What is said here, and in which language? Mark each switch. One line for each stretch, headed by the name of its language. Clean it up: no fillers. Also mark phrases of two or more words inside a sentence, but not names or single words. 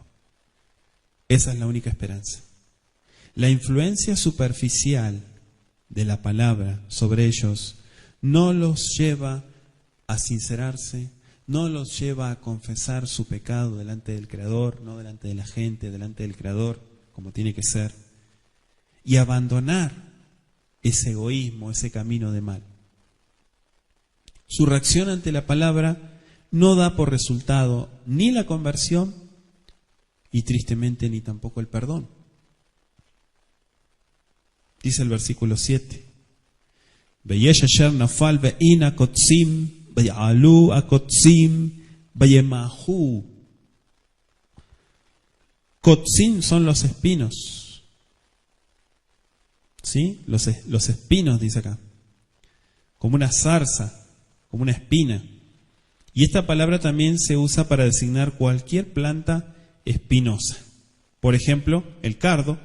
Spanish: Esa es la única esperanza. La influencia superficial de la palabra sobre ellos no los lleva a sincerarse, no los lleva a confesar su pecado delante del Creador, no delante de la gente, delante del Creador, como tiene que ser, y abandonar ese egoísmo, ese camino de mal. Su reacción ante la palabra no da por resultado ni la conversión y tristemente ni tampoco el perdón. Dice el versículo 7.
Hebrew: ויש אשר נפל ואין הקוצים, ויעלו הקוצים, וימחו.
Spanish: Kotzim son los espinos. ¿Sí? Los espinos, dice acá. Como una zarza, como una espina. Y esta palabra también se usa para designar cualquier planta espinosa. Por ejemplo, el cardo.